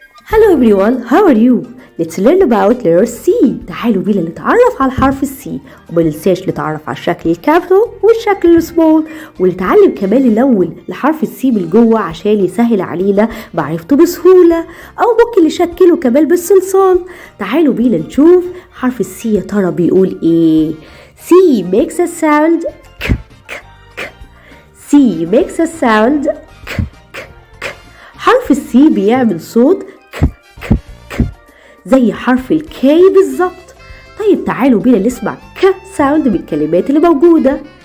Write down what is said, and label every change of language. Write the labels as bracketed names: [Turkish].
[English] Hello everyone, how are you? Let's learn about letter C. [Arabic] تعالوا بينا نتعرف على حرف السي وما ننساش نتعرف على الشكل الكابيتال والشكل السمول ونتعلم كمان نلون لحرف السي من جوه عشان يسهل علينا معرفته بسهولة، أو ممكن نشكله كمان بالصلصال. تعالوا بينا نشوف حرف السي يا ترى بيقول إيه. [English] C makes a sound ك ك ك. C makes a sound ك ك ك. [Arabic] حرف السي بيعمل صوت زي حرف الكي بالظبط. طيب تعالوا بينا نسمع ك ساوند من الكلمات اللي موجودة.